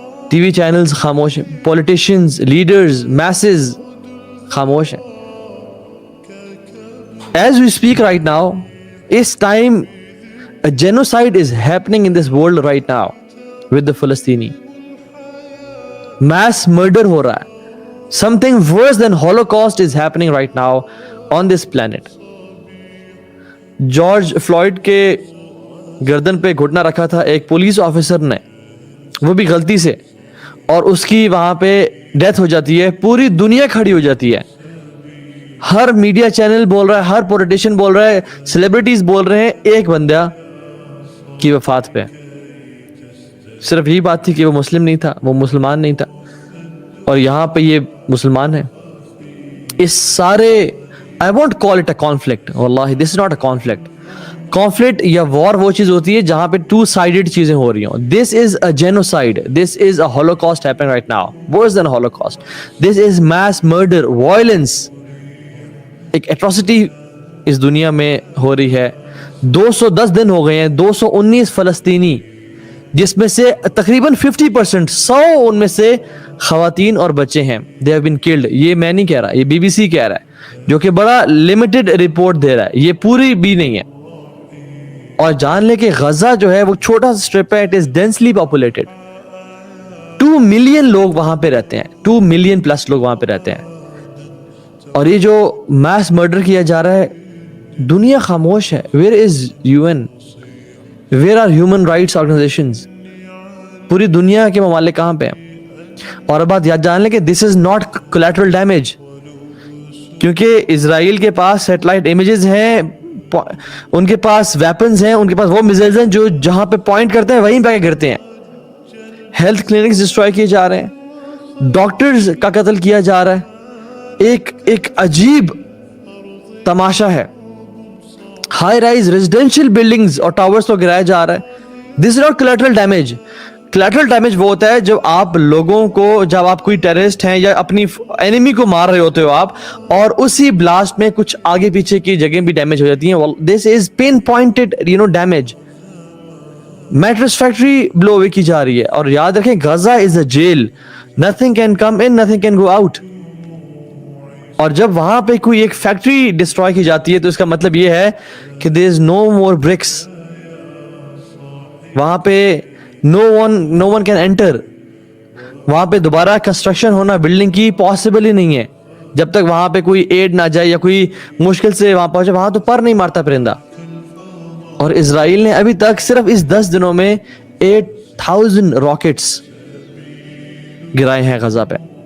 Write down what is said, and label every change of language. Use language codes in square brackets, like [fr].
[ur] T V channels خاموش ہیں, politicians, leaders, Mrs خاموش ہیں. [en] As we speak right now, [ur] اس time [en] a genocide is happening in this world right now with the Palestini. Mass murder [ur] ہو رہا ہے. [en] Something worse than Holocaust is happening right now on this planet. [ur] George fluid کے گردن پہ گھٹنا رکھا تھا ایک police officer نے, وہ بھی غلطی سے, اور اس کی وہاں پہ ڈیتھ ہو جاتی ہے. پوری دنیا کھڑی ہو جاتی ہے. ہر میڈیا چینل بول رہا ہے, ہر پولیٹیشین بول رہا ہے, سیلیبریٹیز بول رہے ہیں ایک بندہ کی وفات پہ. صرف یہی بات تھی کہ وہ مسلم نہیں تھا, وہ مسلمان نہیں تھا, اور یہاں پہ یہ مسلمان ہے. اس سارے [en] I won't call it a conflict. واللہ this is not a conflict. [ur] Conflict یا war وہ چیز ہوتی ہے جہاں پہ [en] two sided [ur] چیزیں ہو رہی ہوں. [en] This is a genocide. This is a holocaust happening right now. Worse than holocaust. This is mass murder, violence. [ur] ایک atrocity اس دنیا میں ہو رہی ہے. 210 دن ہو گئے ہیں, 219 فلسطینی, جس میں سے تقریباً 50%, 100 ان میں سے خواتین اور بچے ہیں. [en] They have been killed. [ur] یہ میں نہیں کہہ رہا, یہ BBC کہہ رہا ہے, جو کہ بڑا لمیٹڈ رپورٹ دے رہا ہے, یہ پوری بھی نہیں ہے. اور جان لے کہ غزہ جو ہے وہ چھوٹا سا اسٹرپ ہے, [en] it is densely populated. [ur] 2 million لوگ وہاں پہ رہتے ہیں, 2 ملین پلس لوگ وہاں پہ رہتے ہیں. اور یہ جو میس مرڈر کیا جا رہا ہے, دنیا خاموش ہے. [en] Where is UN? Where are human rights organizations? [ur] پوری دنیا کے ممالک کہاں پہ ہیں؟ اور بات یاد جان لیں کہ [en] this is not collateral damage, [ur] کیونکہ اسرائیل کے پاس سیٹلائٹ امیجز ہیں, ان کے پاس ویپنز ہیں, ان کے پاس وہ میزائلز ہیں جو جہاں پہ پوائنٹ کرتے ہیں وہیں پہ گرتے ہیں. ہیلتھ کلینکس ڈسٹروائے کیے جا رہے ہیں, ڈاکٹرز کا قتل کیا جا رہا ہے. ایک عجیب تماشا ہے. ہائی رائز ریزیڈینشیل بلڈنگز اور ٹاورز کو گرایا جا رہا ہے. [en] This is not collateral damage. [ur] Collateral damage وہ ہوتا ہے جب آپ لوگوں کو, جب آپ کوئی ٹیررسٹ ہیں یا اپنی اینیمی کو مار رہے ہوتے ہو آپ, اور اسی بلاسٹ میں کچھ آگے پیچھے کی جگہیں بھی ڈیمیج ہو جاتی ہیں. [en] This is pinpointed damage. Mattress factory blow away [ur] کی جا رہی ہے. اور یاد رکھیں [en] Gaza is a jail, nothing can come in, nothing can go out. [ur] اور جب وہاں پہ کوئی ایک فیکٹری ڈسٹروائے کی جاتی ہے تو اس کا مطلب یہ ہے کہ [en] there is no more bricks. [ur] وہاں پہ [en] no one can enter. [ur] وہاں پہ دوبارہ کنسٹرکشن ہونا بلڈنگ کی پاسبل ہی نہیں ہے جب تک وہاں پہ کوئی ایڈ نہ جائے یا کوئی مشکل سے وہاں پہنچے. وہاں تو پر نہیں مارتا پرندہ. اور اسرائیل نے ابھی تک صرف اس 10 دنوں میں 8,000 راکٹس گرائے ہیں غزہ پہ.